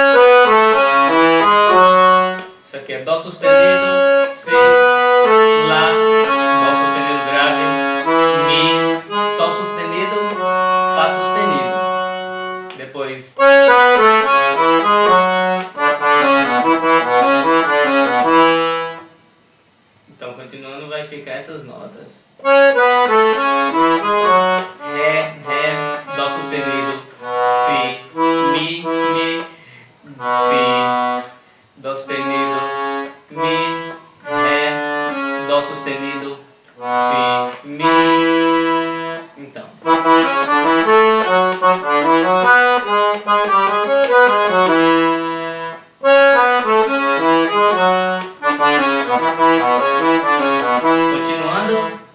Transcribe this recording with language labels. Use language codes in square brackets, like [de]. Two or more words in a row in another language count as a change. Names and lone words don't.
[pt] Isso aqui é Dó sustenido, Si, Lá, Dó sustenido grave, Mi, Sol sustenido, Fá sustenido. Depois. Então, continuando, vai ficar essas notas. Ré, Dó sustenido, Si, Mi, Si, Dó sustenido, Mi, Ré, Dó sustenido, Si, Mi. Então. Continuando.